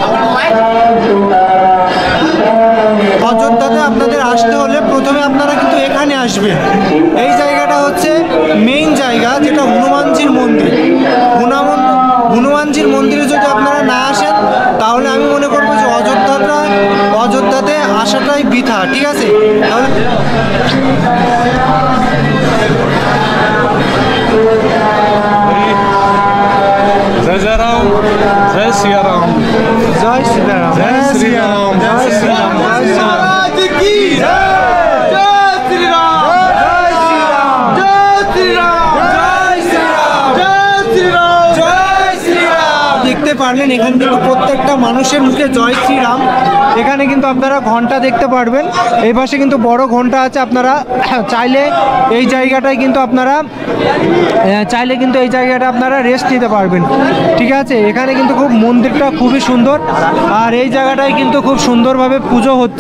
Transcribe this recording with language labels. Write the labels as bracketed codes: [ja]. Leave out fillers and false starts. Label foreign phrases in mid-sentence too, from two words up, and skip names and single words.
[bn] অযোধ্যাতে আপনাদের আসতে হলে প্রথমে আপনারা কিন্তু এখানে আসবেন। এই জায়গাটা হচ্ছে মেইন জায়গা, যেটা হনুমানজির মন্দির। হনুমানজির মন্দিরে যদি আপনারা না আসেন তাহলে আমি মনে করবো যে অযোধ্যাতে আসাটাই বৃথা। ঠিক আছে, তাহলে [hi] जय जय राम, जय सिया राम, [bn] জয় সীতারাম, [hi] जय श्री राम, जय श्री राम, जय श्री राम। महाराज की जय, जय श्री राम, जय श्री राम, जय श्री राम, जय श्री राम, जय श्री राम, जय श्री राम। [bn] দেখতে পারলেন এখানে কিন্তু প্রত্যেকটা মানুষের মুখে জয় শ্রীরাম। এখানে কিন্তু আপনারা ঘন্টা দেখতে পারবেন, এই পাশে কিন্তু বড় ঘন্টা আছে। আপনারা চাইলে এই জায়গাটায় কিন্তু আপনারা রেস্ট নিতে পারবেন। ঠিক আছে, এখানে কিন্তু মন্দিরটা খুবই সুন্দর, আর এই জায়গাটায় কিন্তু খুব সুন্দরভাবে পুজো হচ্ছে।